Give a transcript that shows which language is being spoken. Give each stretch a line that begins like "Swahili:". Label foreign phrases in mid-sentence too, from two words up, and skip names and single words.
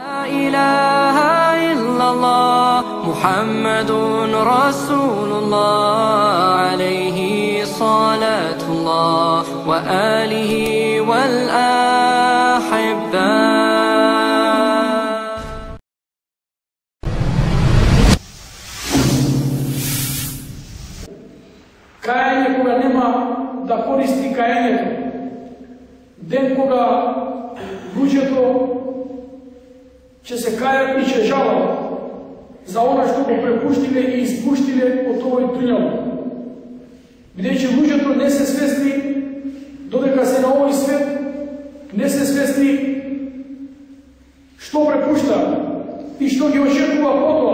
Arabic: إله إلا الله محمد رسول الله عليه صلاة الله وآله والأحبة.
Macedonian: Кајање кога нема да користи кајањето, ден кога ľuѓето ќе се кајат и ќе жалат за она што го препуштиле и испуштиле од овој дуњал. Бидејќи луѓето не се свесни додека се на овој свет, не се свесни што препушта и што ги очекува потоа.